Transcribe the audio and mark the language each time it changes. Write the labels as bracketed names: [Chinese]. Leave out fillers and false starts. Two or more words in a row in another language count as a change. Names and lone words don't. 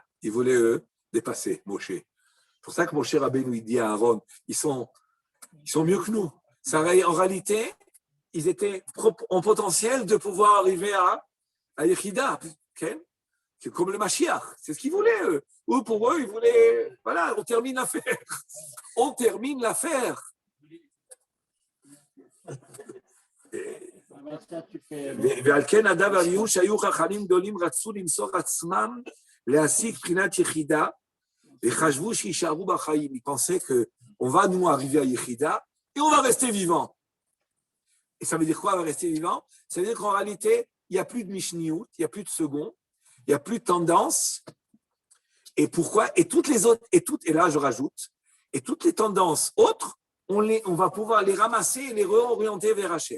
[French] Ils voulaient, eux, dépasser Moshe. C'est pour ça que Moshe Rabbeinu, il dit à Aaron, ils sont mieux que nous. Ça, en réalité, ils étaient en potentiel de pouvoir arriver à Yechida, comme le Mashiach. C'est ce qu'ils voulaient, eux. Ou pour eux, ils voulaient, voilà, on termine l'affaire. On termine l'affaire. [Hebrew] ועל כן נדב ואביהו שהיו חכמים גדולים רצו למסור עצמם להשיג בחינת יחידה וחשבו שיישארו בחיים. [French] Ils pensaient qu'on va nous arriver à Yechida et on va rester vivant. Et ça veut dire quoi, on va rester vivant? Ça veut dire qu'en réalité, il n'y a plus de Mishniout, il n'y a plus de second, il n'y a plus de tendance. Et pourquoi? Et toutes les autres, et là je rajoute, et toutes les tendances autres, on va pouvoir les ramasser et les réorienter vers Hachem.